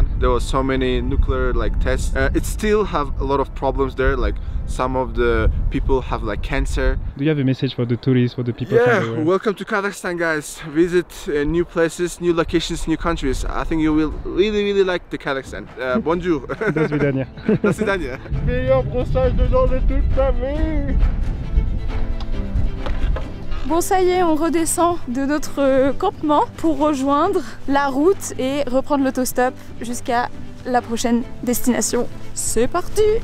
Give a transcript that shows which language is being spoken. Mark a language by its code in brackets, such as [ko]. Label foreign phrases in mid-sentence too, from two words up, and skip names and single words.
[en] There were so many nuclear tests. It still have a lot of problems there. Like some of the people have like cancer. Do you have a message for the tourists, for the people? Yeah, welcome to Kazakhstan, guys. Visit new places, new locations, new countries. I think you will really like the Kazakhstan. [fr] Bonjour. [ru] До свидания. До свидания. [fr] Meilleur brossage de dents de toute ta vie. Bon, ça y est, on redescend de notre campement pour rejoindre la route et reprendre l'autostop jusqu'à la prochaine destination. C'est parti!